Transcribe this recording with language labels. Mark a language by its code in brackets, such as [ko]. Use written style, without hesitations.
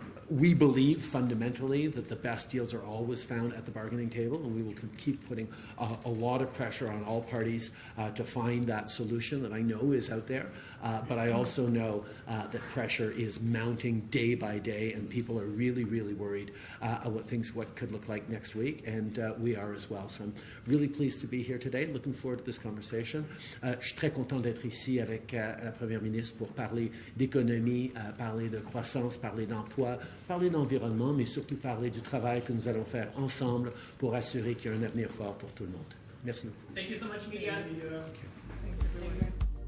[en] We believe fundamentally that the best deals are always found at the bargaining table, and we will keep putting a lot of pressure on all parties to find that solution that I know is out there. But I also know that pressure is mounting day by day, and people are really, really worried about what could look like next week, and we are as well. So I'm really pleased to be here today, looking forward to this conversation. [fr] Je suis très content d'être ici avec la Première ministre pour parler d'économie, parler de croissance, parler d'emploi, parler d'environnement, mais surtout parler du travail que nous allons faire ensemble pour assurer qu'il y a un avenir fort pour tout le monde. Merci beaucoup. [en] Thank you so much, media. Thanks, everyone.